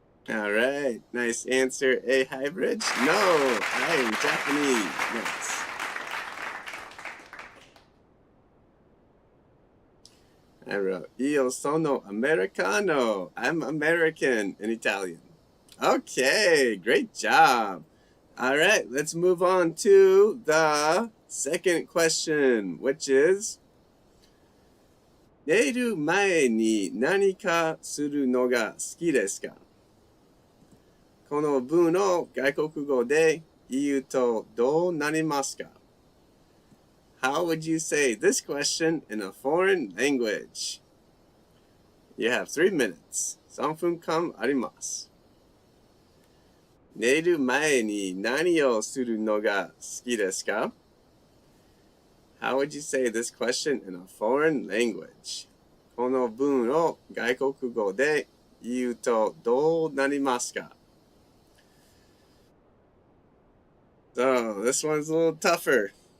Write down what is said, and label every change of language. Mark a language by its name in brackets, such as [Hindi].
[English] All right, nice answer. A hybrid? No, I am Japanese. Yes. I wrote, [Italian] io sono americano. [English] I'm American in Italian. Okay, great job. All right, let's move on to the second question, which is, [Japanese] 寝る前に何かするのが好きですか？この文を外国語で言うとどうなりますか？ [English] How would you say this question in a foreign language? You have 3 minutes. [Japanese] 3分間あります。寝る前に何をするのが好きですか？ [English] How would you say this question in a foreign language? [Japanese] この文を外国語で言うとどうなりますか？ [English] So, this one's a little tougher.